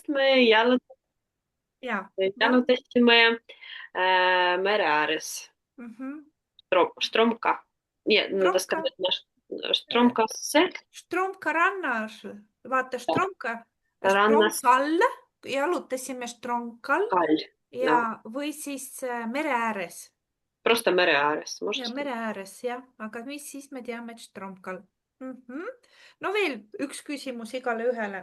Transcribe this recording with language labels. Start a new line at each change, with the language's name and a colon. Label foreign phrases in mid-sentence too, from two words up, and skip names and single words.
Estonian: me Ja, jalutasime mere ääres. mhm. Stromka. Nii,
Russian: надо Stromka, сказать наш Stromkasse
Estonian: Stromka rannas, vaata rannas Stromkal, jalutasime Stromkal kall. No, ja, või siis mere ääres.
Russian: просто
Estonian: mere ääres,
Russian: можно
Estonian: Ja
Russian: сказать.
Estonian: mere ääres, jah, aga mis siis me teame, et Stromkal. No veel üks küsimus igale ühele.